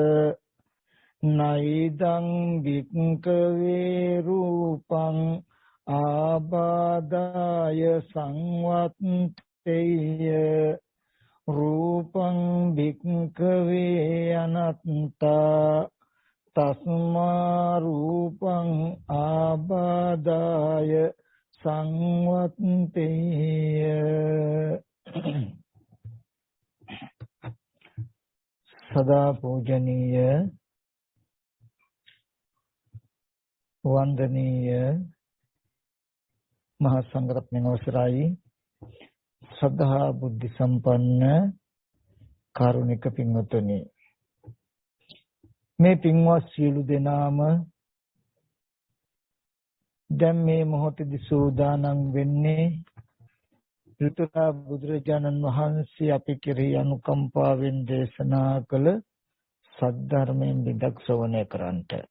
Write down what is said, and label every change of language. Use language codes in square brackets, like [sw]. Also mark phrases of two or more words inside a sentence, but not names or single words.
[pi] නයිදං වික්ඛවේ රූපං ආබාදාය සංවත්තේය රූපං භික්ඛවේ අනත්තා තස්මා රූපං ආබාදාය සංවත්තේය [si] සදා පූජනීය වන්දනීය මහා සංඝරත්නයන් අවසරයි ශ්‍රද්ධා බුද්ධ සම්පන්න කාරුණික පින්වතුනි, මේ පින්වත් සියලු දෙනාම දැන් මේ මොහොතේදී සූදානම් වෙන්නේ ඍතුරා බුදුරජාණන් වහන්සේ අපි කෙරෙහි අනුකම්පාවෙන් දේශනා කළ සද්ධර්මයෙන් විදක් ශ්‍රවණය කරන්නට.